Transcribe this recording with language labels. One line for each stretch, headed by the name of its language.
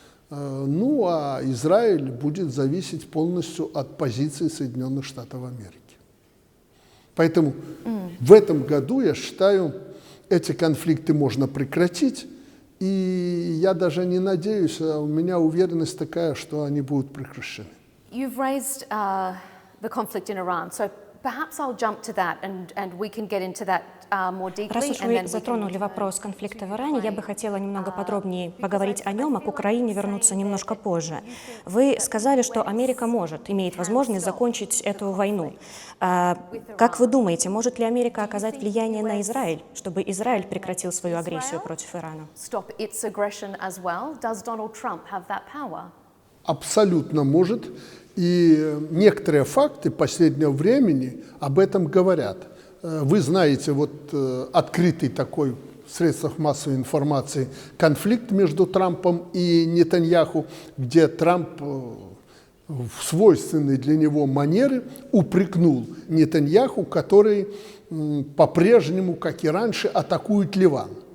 Russian: Ну, а Израиль будет зависеть полностью от позиции Соединенных Штатов Америки. Поэтому в этом году, я считаю, эти конфликты можно прекратить, и я даже не надеюсь, а у меня уверенность такая, что они будут прекращены.
English: You've raised the conflict in Iran, so perhaps I'll jump to that and we can get into that more deeply.
Russian: Раз уж вы затронули вопрос конфликта в Иране, я бы хотела немного подробнее поговорить о нем, а к Украине вернуться немножко позже. Вы сказали, что Америка имеет возможность закончить эту войну. Как вы думаете, может ли Америка оказать влияние на Израиль, чтобы Израиль прекратил свою агрессию против Ирана?
English: Stop its aggression as well. Does Donald Trump have that power?
Russian: Абсолютно может. И некоторые факты последнего времени об этом говорят. Вы знаете, вот открытый такой в средствах массовой информации конфликт между Трампом и Нетаньяху, где Трамп в свойственной для него манере упрекнул Нетаньяху, который по-прежнему, как и раньше, атакует Ливан.